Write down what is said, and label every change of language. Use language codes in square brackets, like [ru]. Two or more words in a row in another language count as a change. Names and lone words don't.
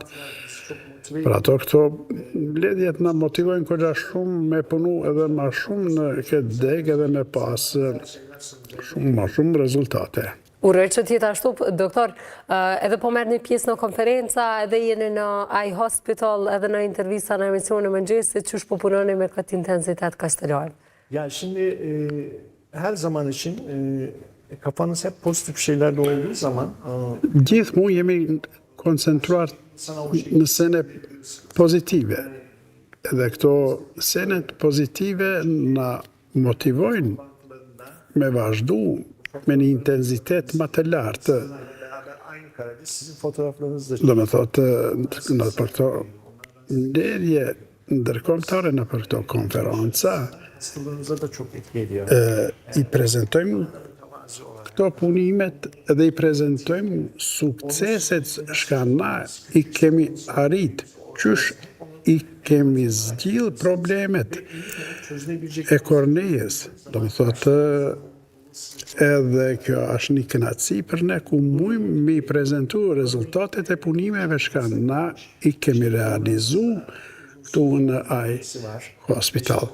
[sq] Për ato këto bledhjet na motivojnë kodja shumë me punu edhe ma shumë në këtë deg edhe me pas ma shumë rezultate. Uroj që t'jetë ashtu, doktor, edhe po merë një pjesë në konferenca, edhe jeni në iHospital, edhe në intervista në emisionin Mëngjesit, çu po punoni me këtë intensitet kështëlar? [tr] Ya şimdi her zaman için kafanız hep pozitif şeylerle olduğu zaman [sq] Gjithmonë jemi koncentruar në sene pozitive. Edhe këto senet pozitive na motivojnë me vazhdu me një intensitet më të lartë. [tr] sizin fotoğraflarınız [sq] Do me thotë, në për këto ndërje ndërkombëtare, në për këto konferenca, [tr] hastalığınıza da çok etki ediyor. [sq] I prezentojmë këto punimet edhe i prezentojmë sukseset shka na i kemi arrit, qysh i kemi zgjidh problemet e kornejës. Do me thotë, edhe kjo është një kënaqësi për ne ku mujmë me i prezentu rezultatet e punimeve shka na i kemi realizu këtu në ai hospital.